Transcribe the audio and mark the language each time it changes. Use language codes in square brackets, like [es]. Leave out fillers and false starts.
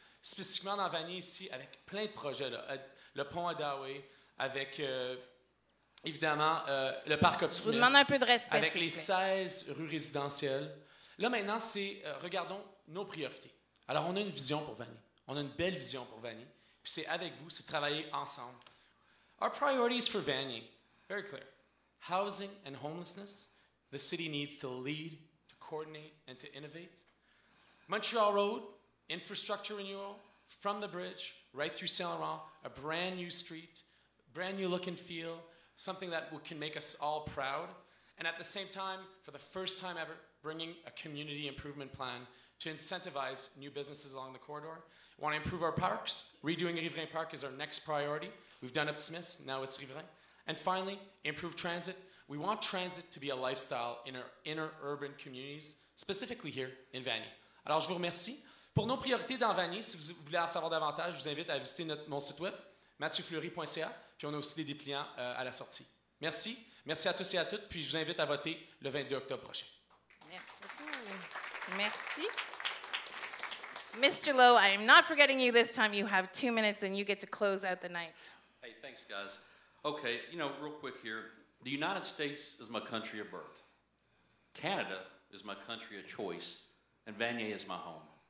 [fr] Spécifiquement dans Vanier ici, avec plein de projets. Là, le pont à Daway, avec évidemment, le parc Je vous Optimus demande un peu de respect, avec s'il les vous plaît. 16 rues résidentielles. Là, maintenant, c'est regardons nos priorités. Alors, on a une vision pour Vanier. On a une belle vision pour Vanier. Puis c'est avec vous, c'est de travailler ensemble. [en] Our priorities for Vanier, very clear. Housing and homelessness. The city needs to lead, to coordinate, and to innovate. Montreal Road, infrastructure renewal, from the bridge, right through Saint Laurent, a brand new street, brand new look and feel, something that can make us all proud. And at the same time, for the first time ever, bringing a community improvement plan to incentivize new businesses along the corridor. We want to improve our parks. Redoing Riverain Park is our next priority. We've done Optimus, now it's Riverain. And finally, improve transit. We want transit to be a lifestyle in our inner urban communities, specifically here in Vanier. [fr] Alors, je vous remercie. Pour nos priorités dans Vanier, si vous voulez en savoir davantage, je vous invite à visiter mon site web, mathieuFleury.ca, puis on a aussi des dépliants à la sortie. Merci. Merci à tous et à toutes, puis je vous invite à voter le 22 octobre prochain. Merci beaucoup. Merci. Mr. [en] Lowe, I am not forgetting you this time. You have 2 minutes and you get to close out the night. Hey, thanks, guys. Okay, real quick here. The United States is my country of birth. Canada is my country of choice. And Vanier is my home.